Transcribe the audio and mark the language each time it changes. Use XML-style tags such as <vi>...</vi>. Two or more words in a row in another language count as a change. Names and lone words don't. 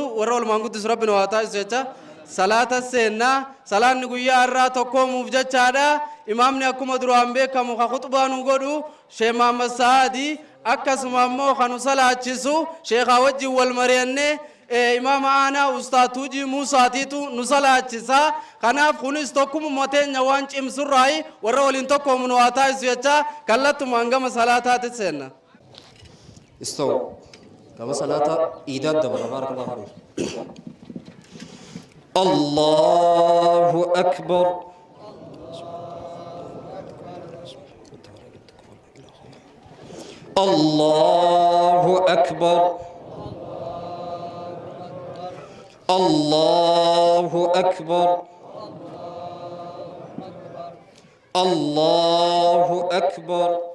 <om>warra olmaan guddisu rabbi nu haa taasisu jecha salaata seennaa salaanni guyyaa irraa tokkoomuuf jechaadha imaamni akkuma duraan beekamu ka khutbaa nu godhu sheekh Muhammad Saadi akkasuma immoo kanu salaachisu sheekhaa wajjin wal mari'annee imaama aanaa ustaad Tuujii Muusaatiitu nu salaachisa kanaaf kunis tokkummaa teenya waan cimsurraayi warra waliin tokkoomu nu haa taasisu jecha kallattumaan gama salaataatti seenna</om> <ar>استو كما صلاة إيداد دبر بارك الله فيك الله أكبر الله أكبر الله أكبر الله أكبر</ar>